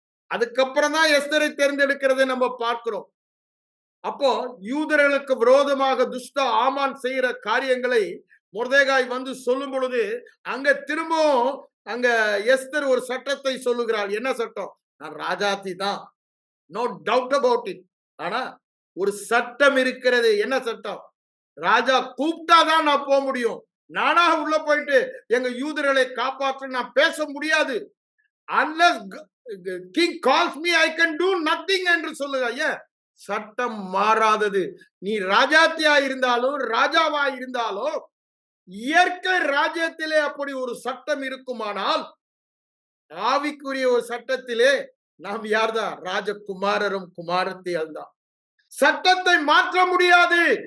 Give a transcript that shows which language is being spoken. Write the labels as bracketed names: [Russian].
[Tamil] அதுக்கப்புறம் தான் எஸ்தரை தேர்ந்தெடுக்கிறதை நம்ம பார்க்கிறோம். அப்போ யூதர்களுக்கு விரோதமாக துஷ்ட ஆமான் செய்யற காரியங்களை மொர்தெகாய் வந்து சொல்லும் பொழுது அங்க திரும்பவும் அங்க எஸ்தர் ஒரு சட்டத்தை சொல்லுகிறாள். என்ன சட்டம்? நான் ராஜாத்தி தான், [English] No doubt about it. [Tamil] ஆனா ஒரு சட்டம் இருக்கிறது. என்ன சட்டம்? ராஜா கூப்பிட்டாதான் நான் போக முடியும். நானாக உள்ள போயிட்டு எங்க யூதர்களை காப்பாற்ற நான் பேச முடியாது. [English] unless king calls me I can do nothing [Tamil] என்று சொல்லுங்க. ஏன்? சட்டம் மாறாதது. நீ ராஜாத்தியா இருந்தாலும் ராஜாவா இருந்தாலும் இயற்கை ராஜ்யத்திலே அப்படி ஒரு சட்டம் இருக்குமானால் ஆவிக்குரிய ஒரு சட்டத்திலே நாம் யார்தான்? ராஜகுமாரரும் குமாரத்தியால் தான். சட்டத்தை மாற்ற முடியாது.